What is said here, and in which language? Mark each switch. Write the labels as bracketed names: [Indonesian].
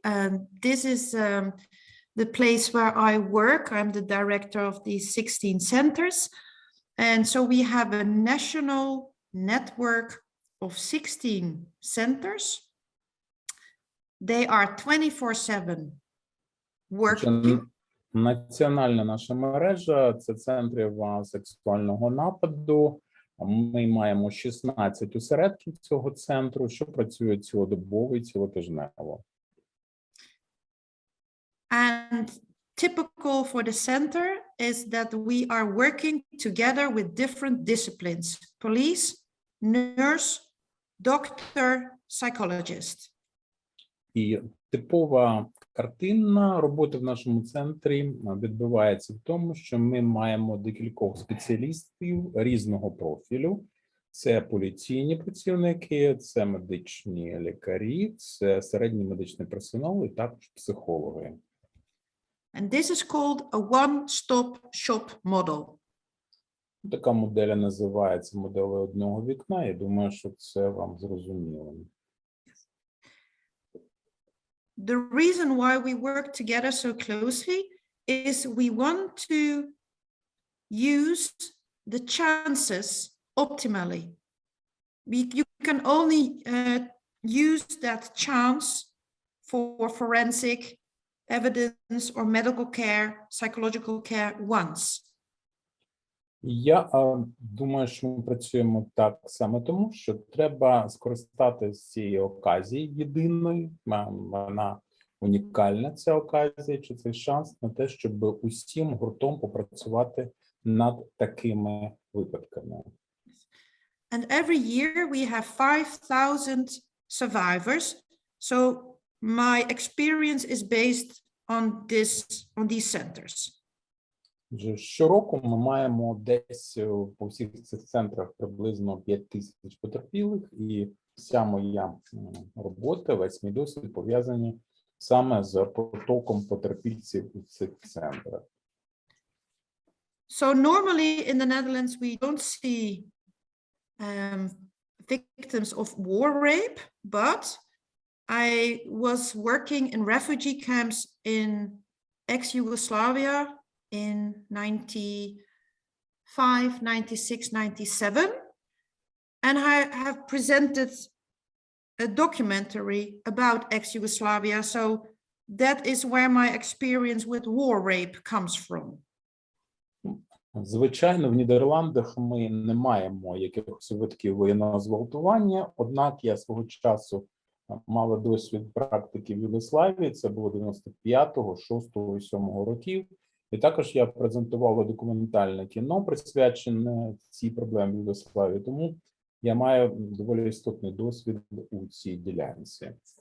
[English] This is the place where I work. I'm the director of these 16 centers. And so we have a national network of 16 centers. They are 24/7 working. [Ukrainian] Національна наша мережа – це центрів сексуального нападу. Ми маємо 16 осередків цього центру, що працюють цілодобово і цілотижнево. [English] And typical for the center is that we are working together with different disciplines: police, nurse, doctor, psychologist. [Ukrainian] І типова картина роботи в нашому центрі відбувається в тому, що ми маємо декількох спеціалістів різного профілю. Це поліційні працівники, це медичні лікарі, це середній медичний персонал і також психологи. [English] And this is called a one-stop shop model. [Ukrainian] Така модель називається модель одного вікна. Я думаю, що це вам зрозуміло. [English] The reason why we work together so closely is we want to use the chances optimally. You can only use that chance for forensic evidence or medical care, psychological care once. [Ukrainian] Я думаю, що ми працюємо так саме тому, що треба скористатися цієї оказії єдиної, вона унікальна, ця оказія, чи цей шанс на те, щоб усім гуртом попрацювати над такими випадками. [English] And every year we have 5,000 survivors. So my experience is based on these centers. [Ukrainian] Щороку ми маємо десь по всіх цих центрах приблизно 5,000 потерпілих, і вся моя робота, весь мій досвід пов'язані саме з потоком потерпільців у цих центрах. [English] So normally in the Netherlands we don't see victims of war rape, but I was working in refugee camps in ex-Yugoslavia in 95, 96, 97, and I have presented a documentary about ex-Yugoslavia, so that is where my experience with war rape comes from. [Ukrainian] Звичайно, в Нідерландах ми не маємо якихось випадків воєнного зґвалтування, однак я свого часу мала досвід практики в Югославії, це було 95-го, 6-го і 7-го років, і також я презентувала документальне кіно, присвячене цій проблемі в Югославії, тому я маю доволі істотний досвід у цій ділянці.